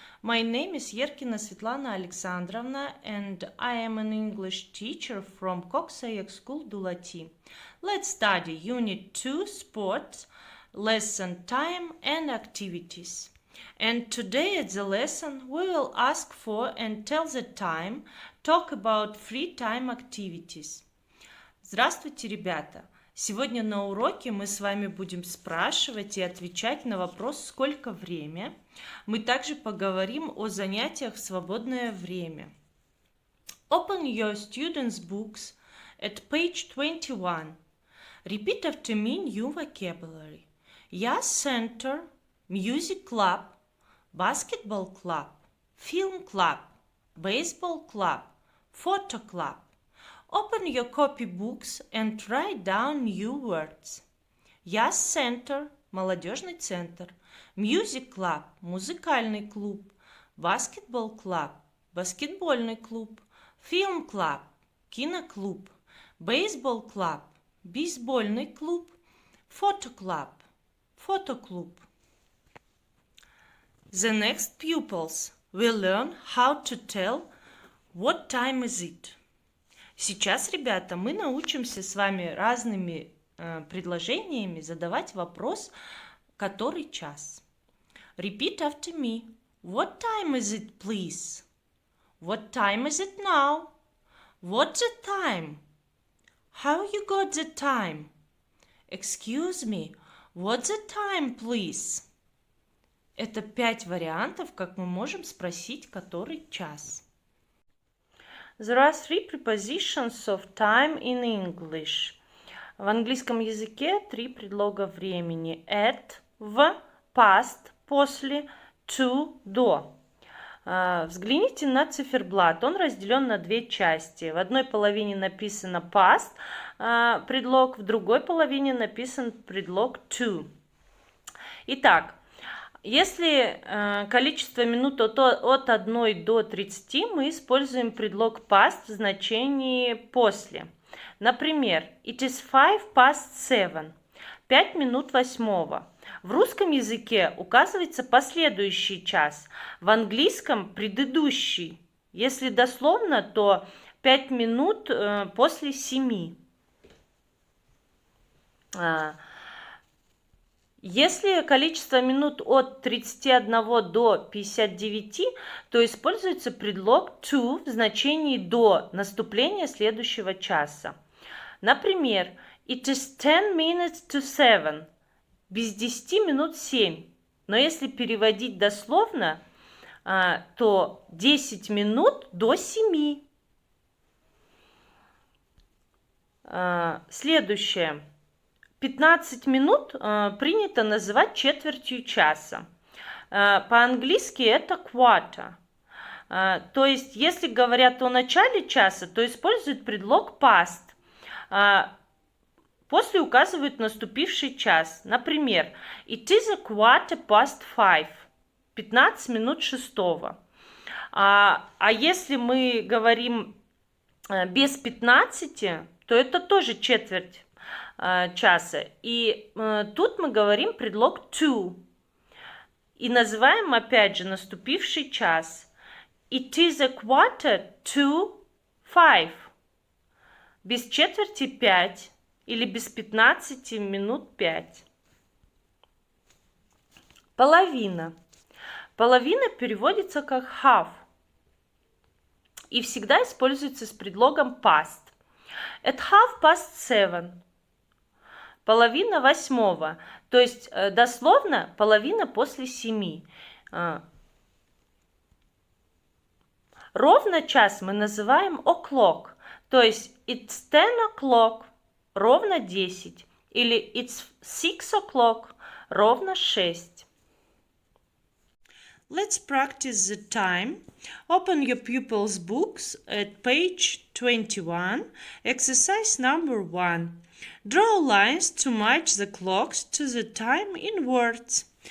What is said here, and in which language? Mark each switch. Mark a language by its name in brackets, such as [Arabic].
[English] My name is Yerkina Svetlana Alexandrovna, and I am an English teacher from Coxayak School Dulati. Let's study Unit 2 Sports, lesson time and activities. And today at the lesson we will ask for and tell the time, talk about free time activities. [Russian] Здравствуйте, ребята! Сегодня на уроке мы с вами будем спрашивать и отвечать на вопрос «Сколько время?». Мы также поговорим о занятиях в свободное время. [English] Open your students' books at page 21. Repeat after me new vocabulary. Jazz Center, Music Club, Basketball Club, Film Club, Baseball Club, Photo Club. Open your copybooks and write down new words. Jazz Center [Russian] – молодежный центр. [English] Music Club [Russian] – музыкальный клуб. [English] Basketball Club [Russian] – баскетбольный клуб. [English] Film Club [Russian] – киноклуб. [English] Baseball Club [Russian] – бейсбольный клуб. [English] Photo Club [Russian] – фотоклуб. [English] The next pupils will learn how to tell what time is it. [Russian] Сейчас, ребята, мы научимся с вами разными предложениями задавать вопрос «Который час?». [English] Repeat after me. What time is it, please? What time is it now? What's the time? How you got the time? Excuse me, what's the time, please? [Russian] Это 5 вариантов, как мы можем спросить «Который час?». [English] There are 3 prepositions of time in English. [Russian] В английском языке 3 предлога времени. At, в, past, после, to, до. Взгляните на циферблат. Он разделен на 2 части. В одной половине написано past предлог, в другой половине написан предлог to. Итак, если количество минут от 1 до 30, мы используем предлог past в значении после. Например, [English] it is 7:05. [Russian] 5 минут 8. В русском языке указывается последующий час, в английском предыдущий. Если дословно, то 5 минут после 7. Если количество минут от 31 до 59, то используется предлог to в значении до наступления следующего часа. Например, [English] it is 10 minutes to 7. [Russian] Без 10 минут 7. Но если переводить дословно, то 10 минут до 7. Следующее. 15 минут принято называть четвертью часа. По-английски это quarter. То есть, если говорят о начале часа, то используют предлог past. После указывают наступивший час. Например, [English] it is 5:15. [Russian] 15 минут 6. А если мы говорим без 15, то это тоже четверть часа. И тут мы говорим предлог to. И называем опять же наступивший час. [English] It is 4:45. [Russian] Без четверти 5. Или без 15 минут 5. Половина. Половина переводится как half. И всегда используется с предлогом past. [English] At 7:30. [Russian] Половина 8. То есть дословно половина после 7. Ровно час мы называем o'clock. То есть [English] it's 10 o'clock. [Russian] Ровно 10. Или [English] it's 6 o'clock. [Russian] Ровно 6. [English] Let's practice the time. Open your pupils' books at page 21. Exercise number 1. Draw lines to match the clocks to the time in words.